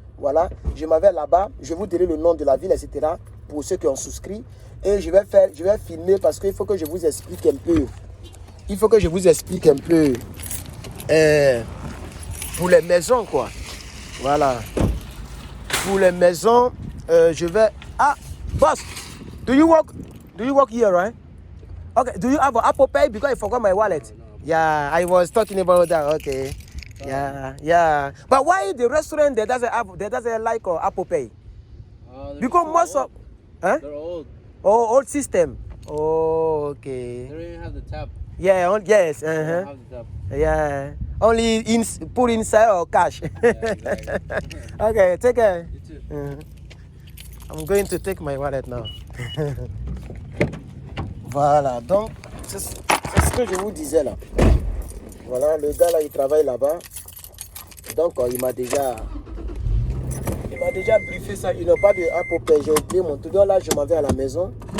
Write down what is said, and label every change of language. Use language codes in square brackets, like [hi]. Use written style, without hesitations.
[fr] Voilà, je m'en vais là-bas, je vous dirai le nom de la ville, etc. pour ceux qui ont souscrit. Et je vais filmer parce qu'il faut que je vous explique un peu. Il faut que je vous explique un peu pour les maisons, quoi. Voilà. Pour les maisons, je vais... [en] Ah, boss, do you work here, right? Okay, do you have an Apple Pay? Because I forgot my wallet. No. Yeah, I was talking about that, okay. Yeah. But why the restaurant that doesn't like Apple Pay? Because most of, they're old. Oh, old system. Oh, okay. They don't even have the tap. Yeah. Yes. They don't have the tap. Yeah. Only put inside or cash. Yeah, exactly. Okay. Take care. You too. I'm going to take my wallet now. [fr] Voilà. Donc, c'est ce que je vous disais là. Voilà, le gars là, il travaille là-bas. Donc, il m'a déjà briefé ça. Il n'a pas de Apple Pay. J'ai oublié mon truc. Donc là, je m'en vais à la maison.